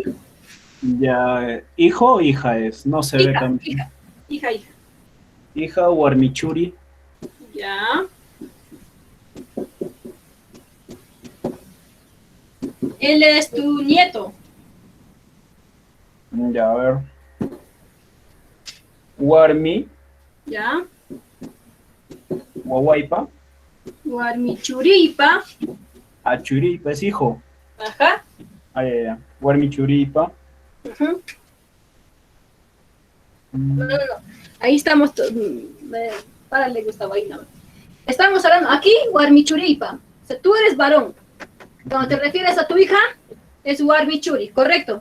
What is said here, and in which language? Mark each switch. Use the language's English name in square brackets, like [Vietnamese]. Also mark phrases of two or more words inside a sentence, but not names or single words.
[Spanish] Ya, ¿hijo o hija es? No se ve también. Hija. Hija, Guarmichuri. Ya. Él es tu nieto. Ya, a ver. [Quechua] Guarmi, [Spanish] Ya. [Quechua] Guaguaipa. Guarmichuripa. [Spanish] Achuripa es hijo. Ajá. Ya. Guarmichuripa. No. Ahí estamos. Párale, Gustavo, ahí no. Estamos hablando aquí, Warmichuripa. O sea, tú eres varón. Cuando te refieres a tu hija, es Warmichuri, ¿correcto?